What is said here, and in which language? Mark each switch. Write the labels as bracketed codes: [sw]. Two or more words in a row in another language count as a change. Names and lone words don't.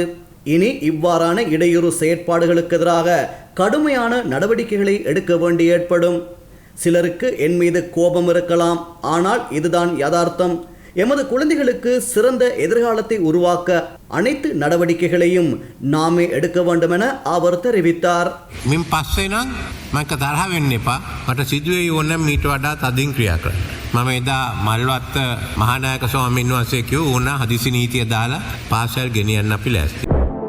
[ta] இனி இவ்வாறான இடையூறு செயற்பாடுகளுக்கு எதிராக கடுமையான நடவடிக்கைகளை எடுக்க வேண்டி ஏற்படும். சிலருக்கு என் மீது கோபம் இருக்கலாம். ஆனால் இதுதான் யதார்த்தம். எமது குழந்தைகளுக்கு சிறந்த எதிர்காலத்தை உருவாக்க அனைத்து நடவடிக்கைகளையும் நாமே எடுக்க வேண்டும் என அவர் தெரிவித்தார். [si] මින් පස්සේ නම් මම තරහ වෙන්න එපා. මට සිදුවේ ඕන මීට වඩා තදින් ක්‍රියා කරන්න. මම එදා මල්වත්ත මහානායක ස්වාමීන් වහන්සේ කිව්වා ඕන හදිසි නීතිය දාලා පාසල් ගෙනියන්න අපි ලෑස්ති.